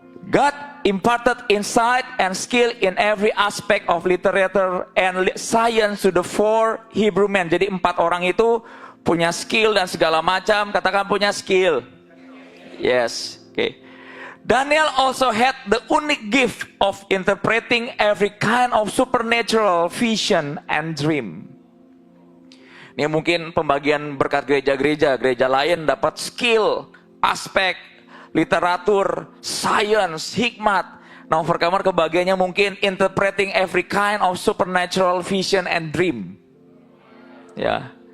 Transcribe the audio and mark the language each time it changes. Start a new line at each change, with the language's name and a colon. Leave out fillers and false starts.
English: God imparted insight and skill in every aspect of literature and science to the four Hebrew men.
Indonesian: Jadi 4 orang itu punya skill dan segala macam. Katakan punya skill. Yes, oke. Okay.
English: Daniel also had the unique gift of interpreting every kind of supernatural vision and dream.
Indonesian: Ini mungkin pembagian berkat gereja-gereja. Gereja lain dapat skill, aspek, literatur, science, hikmat. Nah, Overcomer kebagiannya mungkin
English: interpreting every kind of supernatural vision and dream.
Indonesian: Ya.